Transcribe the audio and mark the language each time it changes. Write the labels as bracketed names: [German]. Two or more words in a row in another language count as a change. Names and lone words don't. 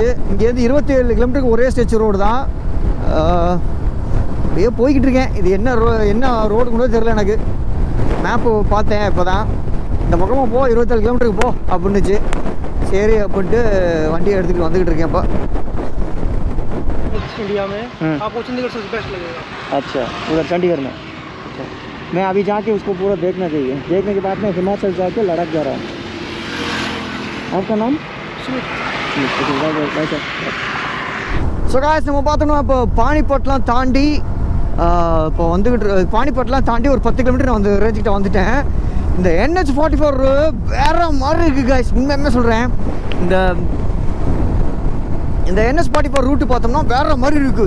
[Tamil] இங்கேருந்து 27 கிலோமீட்டருக்கு ஒரே [English] stretch road [Tamil] தான். அப்படியே போய்கிட்டு இருக்கேன். இது என்ன என்ன ரோடு கூட தெரியல எனக்கு. மேப்பு பார்த்தேன் இப்போ தான். இந்த பக்கமாக போ 27 கிலோமீட்டருக்கு போ அப்படின்னுச்சு. சரி அப்படின்ட்டு வண்டியை எடுத்துகிட்டு வந்துக்கிட்டு இருக்கேன் இப்போ. [Hindi] इंडिया में आपको चंडीगढ़ सबसे बेस्ट लगेगा। अच्छा, उधर चंडीगढ़ में। अच्छा, मैं अभी जाके उसको पूरा देखना चाहिए. देखने के बाद मैं हिमाचल जाके लद्दाख जा रहा हूँ. आपका नाम? [English] so guys, [Tamil] நம்ம பார்த்தோம்னா இப்போ பானிபட்லாம் தாண்டி இப்போ வந்துக்கிட்டு பானிபட்லாம் தாண்டி ஒரு 10 கிலோமீட்டர் நான் வந்து ரேஞ்சுக்கிட்ட வந்துட்டேன். இந்த NH44 வேறு மாதிரி இருக்குது காய்ஸ். உண்மையுமே சொல்கிறேன். இந்த NH44 ரூட்டு பார்த்தோம்னா வேறு மாதிரி இருக்குது.